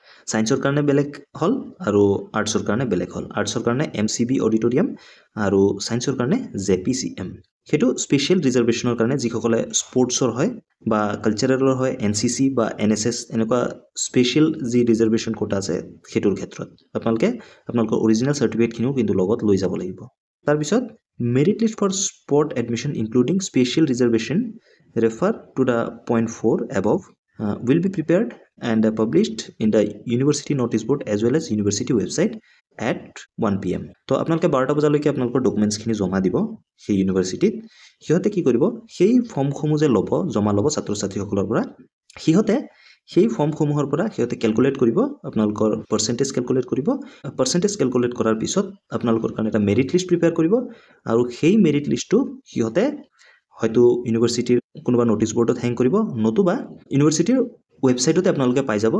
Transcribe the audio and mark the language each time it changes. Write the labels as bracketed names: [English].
[Assamese] ছায়েন্সৰ কাৰণে বেলেগ হল আৰু আৰ্টছৰ কাৰণে বেলেগ হল। আৰ্টছৰ কাৰণে MCB অডিটৰিয়াম আৰু ছায়েন্সৰ কাৰণে JPCM। সেইটো স্পেচিয়েল ৰিজাৰ্ভেশ্যনৰ কাৰণে যিসকলে স্পৰ্টছৰ হয় বা কালচাৰেলৰ হয় NCC বা NSS এনেকুৱা স্পেচিয়েল যি ৰিজাৰ্ভেশ্যন কোটা আছে সেইটোৰ ক্ষেত্ৰত আপোনালোকে আপোনালোকৰ অৰিজিনেল চাৰ্টিফিকেটখিনিও কিন্তু লগত লৈ যাব লাগিব। [English] তাৰপিছত merit list for spot admission including special reservation refer to the point 4 above will be prepared and published in the university notice board as well as university website at 1 PM. [Assamese] তো আপোনালোকে 12টা বজালৈকে আপোনালোকৰ ডকুমেণ্টছখিনি জমা দিব সেই ইউনিভাৰ্চিটিত। সিহঁতে কি কৰিব সেই ফৰ্মসমূহ যে জমা ল'ব ছাত্ৰ ছাত্ৰীসকলৰ পৰা সিহঁতে সেই ফৰ্মসমূহৰ পৰা সিহঁতে কেলকুলেট কৰিব আপোনালোকৰ পাৰ্চেণ্টেজ কেলকুলেট কৰিব। পাৰ্চেণ্টেজ কেলকুলেট কৰাৰ পিছত আপোনালোকৰ কাৰণে এটা মেৰিট লিষ্ট প্ৰিপেয়াৰ কৰিব আৰু সেই মেৰিট লিষ্টটো সিহঁতে হয়তো ইউনিভাৰ্চিটিৰ কোনোবা নটিচ বৰ্ডত হেং কৰিব নতুবা ইউনিভাৰ্চিটিৰ ৱেবছাইটতে আপোনালোকে পাই যাব।